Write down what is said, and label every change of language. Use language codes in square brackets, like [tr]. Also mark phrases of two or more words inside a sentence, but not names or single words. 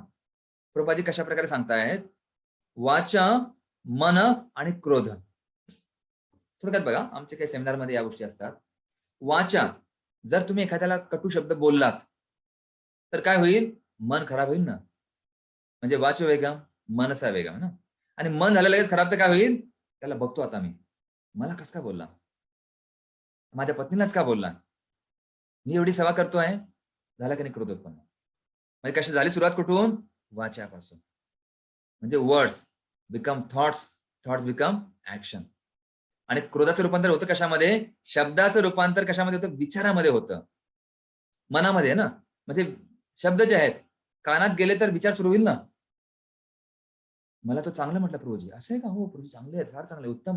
[mr] प्रभुपादजी कशा प्रकारे सांगतायत? वाचा, मन आणि क्रोध. थोडक्यात बघा आमच्या काही सेमिनारमध्ये या गोष्टी असतात. वाचा, जर तुम्ही एखाद्याला कटू शब्द बोललात तर काय होईल? मन खराब होईल ना. म्हणजे [sa] वाचो वेगम, मनसा वेगम [mr] ना. आणि मन झालं लगेच खराब तर काय होईल? त्याला बघतो आता मी. मला कस का बोलला? माझ्या पत्नीलाच का बोलला? मी एवढी सेवा करतोय. झाला की नाही क्रोध उत्पन्न. म्हणजे कशी झाली सुरुवात कुठून? वाच्यापासून. म्हणजे [en] words become thoughts, thoughts become action. [mr] आणि क्रोधाचं रूपांतर होतं कशामध्ये? शब्दाचं रूपांतर कशामध्ये होतं? विचारामध्ये होतं. मनामध्ये ना. म्हणजे शब्द जे आहेत कानात गेले तर विचार सुरू होईल ना. मला तो चांगलं म्हटलं प्रभूजी. असं आहे का? हो प्रभूजी चांगले आहेत, फार चांगले, उत्तम आहे.